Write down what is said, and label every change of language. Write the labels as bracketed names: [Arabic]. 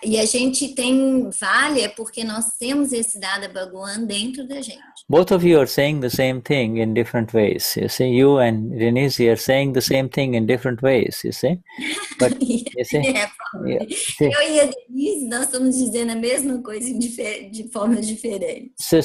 [Portuguese] E a gente tem valha porque nós temos esse Dada Bhagwan dentro da gente. [English] Both of you are saying the same thing in different ways. You see, you and Denise are saying the same thing in different ways. You see, but you see, [Portuguese] eu e a Denise nós estamos dizendo a mesma coisa de formas diferentes.